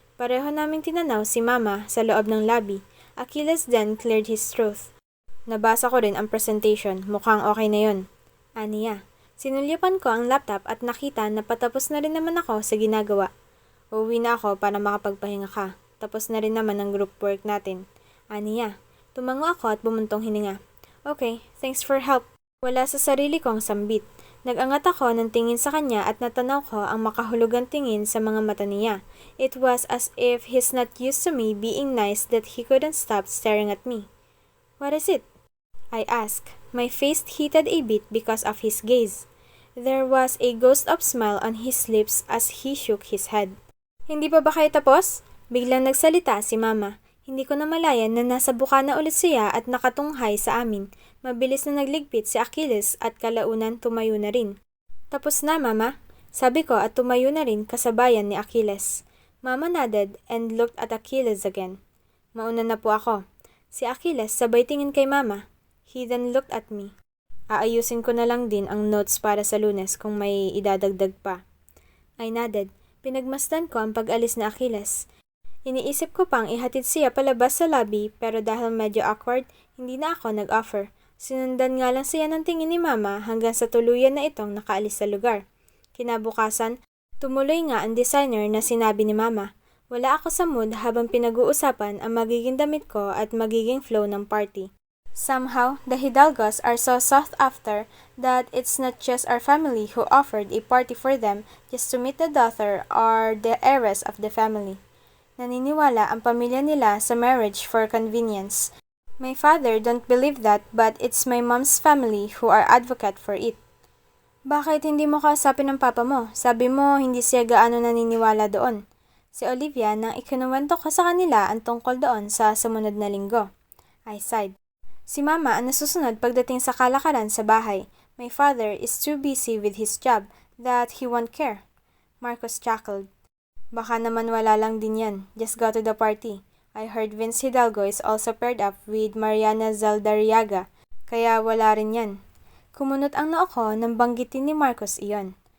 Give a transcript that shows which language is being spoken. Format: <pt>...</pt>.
<tl>Pareho naming tinanaw si Mama sa loob ng lobby.</tl> <en>Achilles then cleared his throat.</en> <tl>Nabasa ko rin ang presentation. Mukhang okay na yon. Aniya. Sinulyapan ko ang laptop at nakita na patapos na rin naman ako sa ginagawa. Uuwi na ako para makapagpahinga ka. Tapos na rin naman ang group work natin. Aniya. Tumango ako at bumuntong hininga.</tl> <en>Okay, thanks for help.</en> <tl>Wala sa sarili kong sambit. Nag-angat ako ng tingin sa kanya at natanaw ko ang makahulugang tingin sa mga mata niya.</tl> <en>It was as if he's not used to me being nice that he couldn't stop staring at me. What is it? I asked. My face heated a bit because of his gaze. There was a ghost of smile on his lips as he shook his head.</en> <tl>Hindi pa ba kayo tapos? Biglang nagsalita si Mama. Hindi ko namalayan na nasa bukana ulit siya at nakatunghay sa amin. Mabilis na nagligpit si Achilles at kalaunan tumayo na rin. Tapos na, Mama? Sabi ko at tumayo na rin kasabayan ni Achilles.</tl> <en>Mama nodded and looked at Achilles again.</en> <tl>Mauna na po ako. Si Achilles sabay tingin kay Mama.</tl> <en>He then looked at me.</en> <tl>Aayusin ko na lang din ang notes para sa Lunes kung may idadagdag pa.</tl> <en>I nodded.</en> <tl>Pinagmasdan ko ang pag-alis ni Achilles. Iniisip ko pang ihatid siya palabas sa lobby pero dahil medyo awkward, hindi na ako nag-offer. Sinundan nga lang siya ng tingin ni Mama hanggang sa tuluyan na itong nakaalis sa lugar. Kinabukasan, tumuloy nga ang designer na sinabi ni Mama. Wala ako sa mood habang pinag-uusapan ang magiging damit ko at magiging flow ng party.</tl> <en>Somehow, the Hidalgos are so sought after that it's not just our family who offered a party for them just to meet the daughter or the heiress of the family.</en> <tl>Naniniwala ang pamilya nila sa</tl> <en>marriage for convenience. My father don't believe that but it's my mom's family who are advocate for it.</en> <tl>Bakit hindi mo kausapin ng papa mo? Sabi mo hindi siya gaano naniniwala doon. Si Olivia nang ikinuwento ko sa kanila ang tungkol doon sa sumunod na linggo.</tl> <en>I sighed.</en> <tl>Si Mama ang nasusunod pagdating sa kalakaran sa bahay.</tl> <en>My father is too busy with his job that he won't care. Marcos chuckled.</en> <tl>Baka naman wala lang din yan.</tl> <en>Just go to the party. I heard Vince Hidalgo is also paired up with Mariana Zaldariaga,</en> <tl>kaya wala rin yan. Kumunot ang noo ko nang banggitin ni Marcos iyon.</tl>